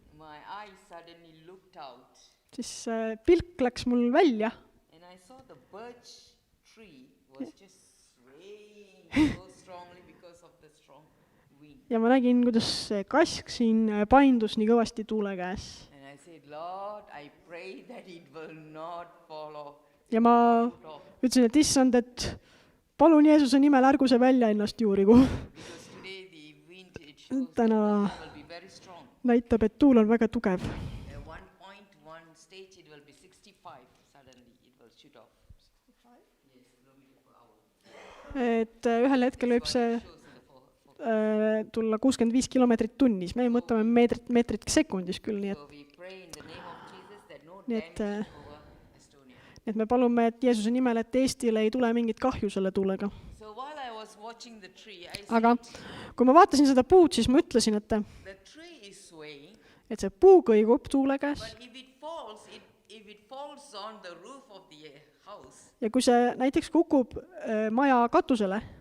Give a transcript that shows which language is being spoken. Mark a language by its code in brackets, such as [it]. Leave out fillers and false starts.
[en] my eyes suddenly looked out [et] siis pilk läks mul välja [en] and I saw the birch tree was just swaying so strongly because of the strong wind. [et] ja ma nägin, kuidas see kask siin paindus nii kõvasti tuule käes. [en] And I said, Lord, I pray that it will not fall off. [et] Ja ma ütlesin, et issand, et palun Jeesuse nimel ärgu see välja ennast juurigu. [en] Because today the wind, it shows that [et] Täna [en] it will be very strong. [et] näitab, et tuul on väga tugev. [en] 1.1 stage it will be 65, suddenly it will shoot off. Yes, kilometer per hour. [et] Et ühel hetkel võib see [en] Shows in the [et] tulla 65 kilomeetrit tunnis. Me mõtleme meetrit sekundis küll, nii [en] So we pray in the name of Jesus that no [et] Nii et, [en] damage over Estonia. [et] et me palume, et Jeesuse nimel, et Eestile ei tule mingit kahju selle tuulega. [en] So while I was watching the tree, I [et] Aga [en] said, [et] kui ma vaatasin seda puud, siis ma ütlesin, [en] the tree is swaying, [et] et see puu kõigub tuule käes [en] but if it falls on the roof of the house, [et] ja kui see näiteks kukub maja katusele,